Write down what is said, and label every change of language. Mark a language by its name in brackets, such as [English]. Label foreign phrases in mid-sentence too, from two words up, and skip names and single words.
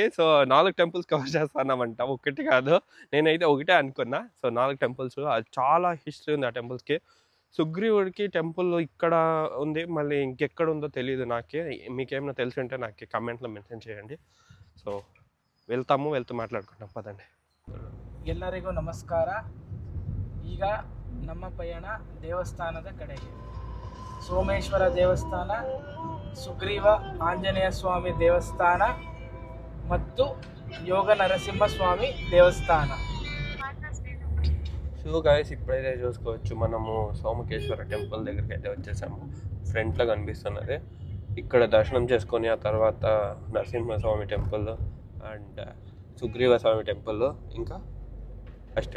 [English] so 4 temples cover [Telugu] చేస్తానమంట, ఒకటి కాదు. నేనైతే ఒకటే అనుకున్నా. [English] so 4 temples, [Telugu] అది చాలా హిస్టరీ ఉంది ఆ టెంపుల్స్కి. సుగ్రీవుడికి టెంపుల్ ఇక్కడ ఉంది, మళ్ళీ ఇంకెక్కడ ఉందో తెలియదు నాకే. మీకేమైనా తెలిసి ఉంటే నాకు కమెంట్లో మెన్షన్ చేయండి. సో వెళ్తూ మాట్లాడుకుంటాం, పదండి. [Kannada] ಎಲ್ಲರಿಗೂ ನಮಸ್ಕಾರ. ಈಗ ನಮ್ಮ ಪಯಣ ದೇವಸ್ಥಾನದ ಕಡೆಗೆ. ಸೋಮೇಶ್ವರ ದೇವಸ್ಥಾನ, ಸುಗ್ರೀವ ಆಂಜನೇಯ ಸ್ವಾಮಿ ದೇವಸ್ಥಾನ ಮತ್ತು ಯೋಗ ನರಸಿಂಹ ಸ್ವಾಮಿ ದೇವಸ್ಥಾನ. [English] so guys [Telugu] ఇప్పుడైతే చూసుకోవచ్చు, మనము సోమకేశ్వర టెంపుల్ దగ్గరికి అయితే వచ్చేసాము. ఫ్రంట్లో కనిపిస్తున్నది. ఇక్కడ దర్శనం చేసుకొని ఆ తర్వాత నరసింహస్వామి [English] temple and [Telugu] సుగ్రీవ స్వామి టెంపుల్, ఇంకా అష్టే.